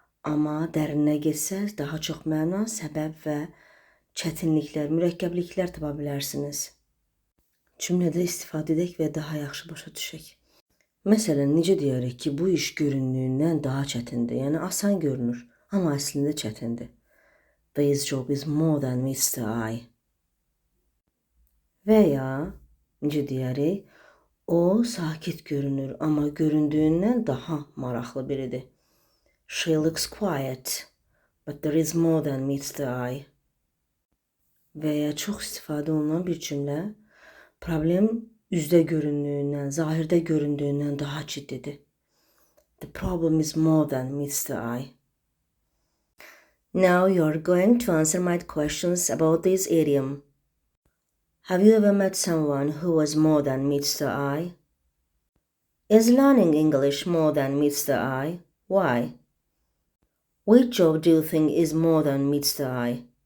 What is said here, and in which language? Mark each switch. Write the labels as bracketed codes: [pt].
[az] Amma dərinə getsəz daha çox məna, səbəb və çətinliklər, mürəkkəbliklər tapa bilərsiniz. Cümlədə istifadə edək və daha yaxşı başa düşək. Məsələn, necə deyərik ki, bu iş göründüyündən daha çətindir, yəni asan görünür, amma əslində çətindir. [en] This job is more than meets the eye. [az] Və ya, necə deyərik, o sakit görünür, amma göründüyündən daha maraqlı biridir. [en] She looks quiet, but there is more than meets the eye. [az] Və ya çox istifadə olunan bir cümlə, problem üzdə göründüyündən, zahirdə göründüyündən daha ciddidir. [en] The problem is more than meets the eye. Now you're going to answer my questions about this idiom. Have you ever met someone who was more than meets the eye? Is learning English more than meets the eye? Why? Which job do you think is more than meets the eye?